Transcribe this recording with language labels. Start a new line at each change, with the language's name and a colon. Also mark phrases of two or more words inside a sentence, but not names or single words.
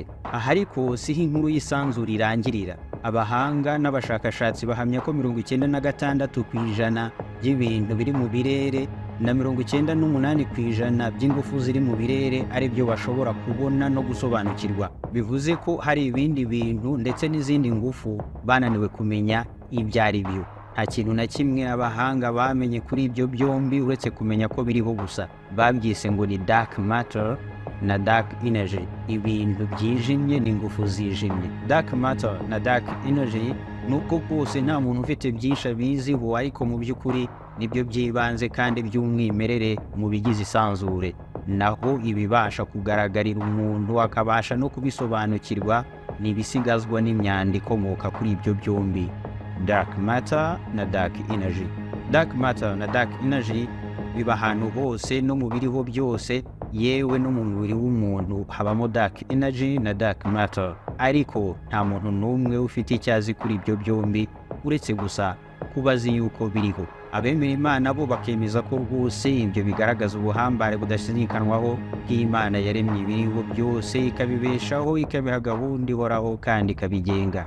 Kinyarwanda: Aha ariko siho inkuru y'isanzure irangirira. Abahanga n'abashakashatsi bahamya ko 96% by'ibintu biri mu birere na 98% by'ingufu ziri mu birere ari byo bashobora kubona no gusobanukirwa. Bivuze ko hari ibindi bintu ndetse n'izindi ngufu bananiwe kumenya ibyo ari byo. Nta kintu na kimwe abahanga bamenye kuri ibyo byombi uretse kumenya ko biriho gusa. Babyise ngo ni
English: dark matter
Kinyarwanda: na
English: dark energy,
Kinyarwanda: ibintu byijimye n'ingufu zijimye.
English: Dark matter
Kinyarwanda: na
English: dark energy
Kinyarwanda: nubwo bwose nta muntu ufite byinshi abiziho, ariko mu by'ukuri nibyo by'ibanze kandi by'umwimerere mu bigize isanzure, naho ibibasha kugaragarira umuntu akabasha no kubisobanukirwa ni ibisigazwa n'imyanda ikomoka kuri ibyo byombi,
English: dark matter
Kinyarwanda: na
English: dark energy. Dark matter
Kinyarwanda: na
English: dark energy
Kinyarwanda: biba ahantu hose no mu biriho byose, yewe no mu mubiri w'umuntu habamo
English: dark energy
Kinyarwanda: na
English: dark matter,
Kinyarwanda: ariko nta muntu n'umwe ufite icyo azi kuri ibyo byombi uretse gusa kuba azi yuko biriho. Abemera Imana bo bakemeza ko rwose ibyo bigaragaza ubuhambare budashidikanwaho bw'Imana yaremye ibiriho byose, ikabibeshaho, ikabiha gahunda ihoraho kandi ikabigenga.